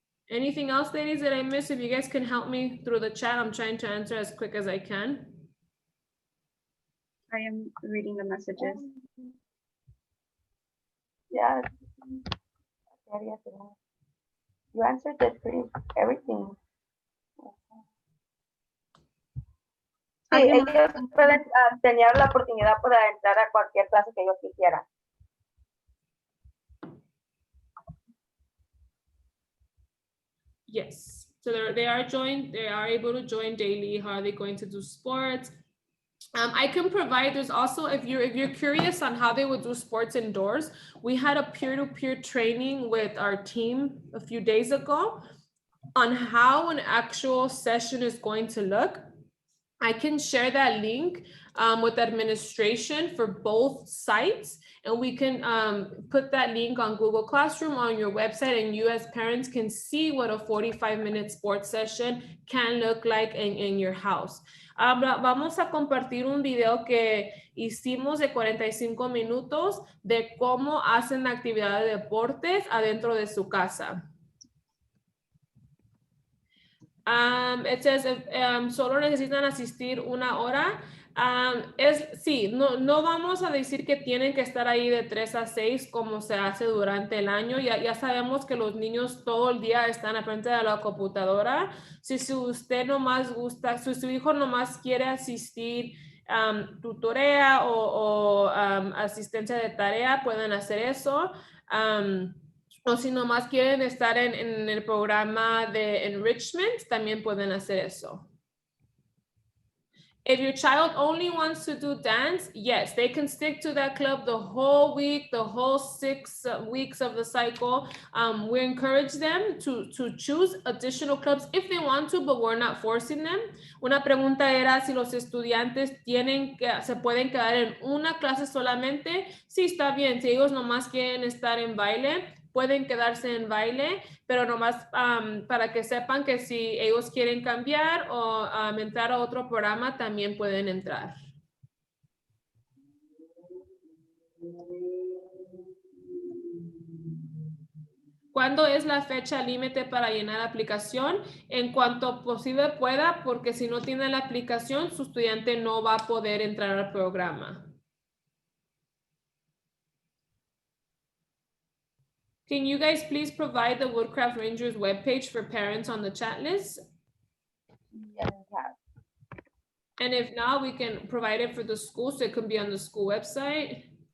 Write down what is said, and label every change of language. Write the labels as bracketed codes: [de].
[en] Anything else, ladies, that I missed? If you guys can help me through the chat, I'm trying to answer as quick as I can. I am reading the messages. Yeah. You answered it everything. [es] Sí, ellos pueden tener la oportunidad para entrar a cualquier clase que ellos quisieran. [en] Yes, so they are able to join daily. How are they going to do sports? I can provide, there's also, if you're curious on how they would do sports indoors, we had a peer-to-peer training with our team a few days ago on how an actual session is going to look. I can share that link with administration for both sites, and we can put that link on Google Classroom on your website, and you as parents can see what a 45-minute sports session can look like in your house. [es] Vamos a compartir un video que hicimos de 45 minutos de cómo hacen actividad de deportes adentro de su casa. [en] It says, [es] solo necesitan asistir 1 hora. Sí, no vamos a decir que tienen que estar ahí de 3 a 6 como se hace durante el año. Ya sabemos que los niños todo el día están frente de la computadora. Si usted nomás gusta, si su hijo nomás quiere asistir tutorea o asistencia de tarea, pueden hacer eso. O si nomás quieren estar en el programa de enrichment, también pueden hacer eso. [en] If your child only wants to do dance, yes, they can stick to that club the whole week, the whole 6 weeks of the cycle. We encourage them to choose additional clubs if they want to, but we're not forcing them. [es] Una pregunta era si los estudiantes se pueden quedar en una clase solamente. Sí, está bien. Si ellos nomás quieren estar en baile, pueden quedarse en baile, pero nomás para que sepan que si ellos quieren cambiar o entrar a otro programa, también pueden entrar. ¿Cuándo es la fecha límite para llenar la aplicación? En cuanto posible pueda, porque si no tiene la aplicación, su estudiante no va a poder entrar al programa. [en] Can you guys please provide the Woodcraft Rangers webpage for parents on the chat list? Yes, we have. And if not, we can provide it for the school, so it can be on the school website.